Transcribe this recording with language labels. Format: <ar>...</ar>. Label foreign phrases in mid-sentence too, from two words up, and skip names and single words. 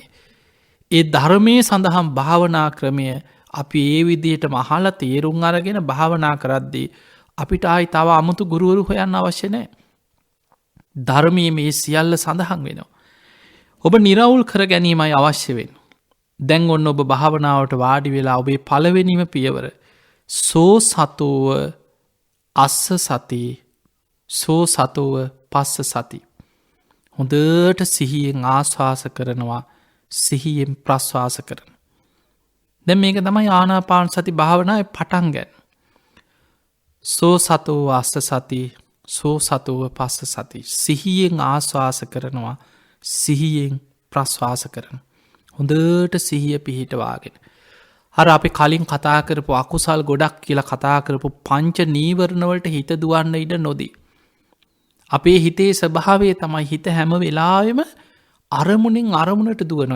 <si>ඒ ධර්මය සඳහම් භාවනා ක්‍රමය අපි ඒ විදියට මහල තේරුම් අරගෙන භාවනා කරද්දී අපිට ආයි තව අමුතු ගුරුවරු හොයන්න අවශ්‍ය නෑ. ධර්මය මේ සියල්ල සඳහන් වෙනවා. ඔබ නිරවුල් කර ගැනීමයි අවශ්‍ය වෙන. දැන් ඔන්න ඔබ භාවනාවට වාඩි වෙලා ඔබේ පළවෙනිම පියවර</si> <pi>සෝ සතෝව අස්ස සති සෝ සතෝව පස්ස සති.</pi> <si>හොඳට සිහියෙන් ආශ්වාස කරනවා සිහියෙන් ප්‍රශ්වාස කරන. දැන් මේක තමයි ආනාපාන සති භාවනාවේ පටන් ගන්න.</si> <pi>සෝ සතෝව අස්ස සති සෝ සතෝව පස්ස සති.</pi> <si>සිහියෙන් ආශ්වාස කරනවා සිහියෙන් ප්‍රශ්වාස කරන. හොඳට සිහිය පිහිටවාගෙන. හර අපි කලින් කතා කරපු අකුසල් ගොඩක් කියලා කතා කරපු පංච නීවරණවලට හිත දුවන්න ඉඩ නොදී. අපේ හිතේ ස්වභාවය තමයි හිත හැම වෙලාවෙම අරමුණින් අරමුණට දුවනවා.</si>